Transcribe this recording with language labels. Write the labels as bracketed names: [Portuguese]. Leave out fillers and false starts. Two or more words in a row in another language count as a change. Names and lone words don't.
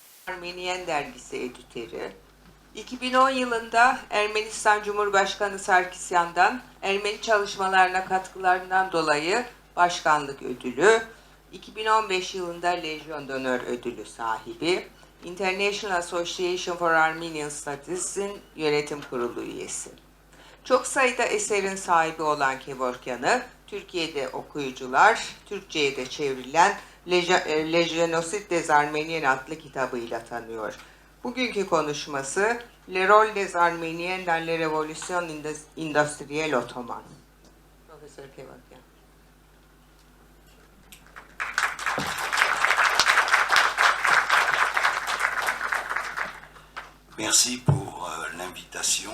[Turkish] Armeniyen dergisi editörü. 2010 yılında Ermenistan Cumhurbaşkanı Sarkisyan'dan Ermeni çalışmalarına katkılarından dolayı başkanlık ödülü, 2015 yılında Legion d'Honneur ödülü sahibi, International Association for Armenian Studies'in yönetim kurulu üyesi. Çok sayıda eserin sahibi olan Kevorkian'ı Türkiye'de okuyucular, Türkçe'ye de çevrilen Le Génocide des Arméniens adlı kitabıyla tanıyor. Bugünkü konuşması Le rôle des Arméniens dans la révolution industrielle ottomane. Profesör Kevorkian. [French] Merci pour l'invitation.